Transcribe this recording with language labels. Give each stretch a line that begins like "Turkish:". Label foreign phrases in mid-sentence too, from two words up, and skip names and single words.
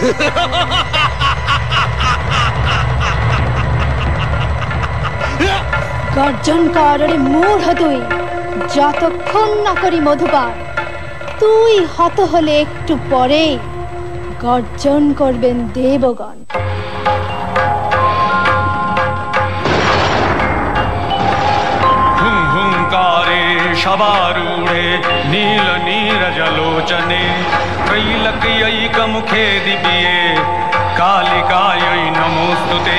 Bangla: গর্জন কর রে মূঢ় তুই, যতক্ষণ না করি মধুপান। তুই হত হলে একটু পরে গর্জন করবেন দেবগণ।
Sanskrit: हुंकारे शबारूढे नील नीरजलोचने त्रैलक्यैकमुखे दिव्ये कालिकायै नमोस्तुते।